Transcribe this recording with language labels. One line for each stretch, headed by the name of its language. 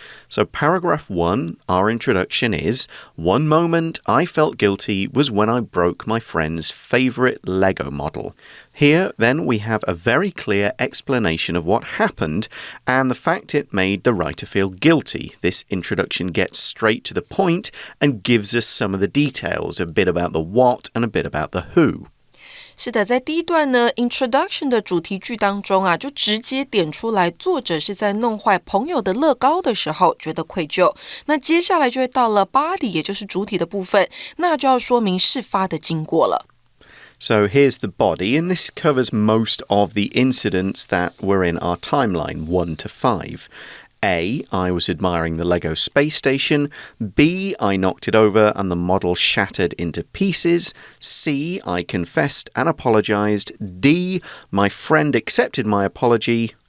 English: So paragraph 1, our introduction is, one moment I felt guilty was when I broke my friend's favorite Lego model. Here, then, we have a very clear explanation of what happened and the fact it made the writer feel guilty. This introduction gets straight to the point and gives us some of the details, a bit about the what and a bit about the who.
Chinese: 是的，在第一段呢 introduction 的主题句当中啊，就直接点出来作者是在弄坏朋友的乐高的时候觉得愧疚。那接下来就会到了 body， 也就是主体的部分，那就要说明事发的经过了。
English: So here's the body, and this covers most of the incidents that were in our timeline, 1 to 5. A, I was admiring the Lego space station. B, I knocked it over and the model shattered into pieces. C, I confessed and apologized. D, my friend accepted my apology.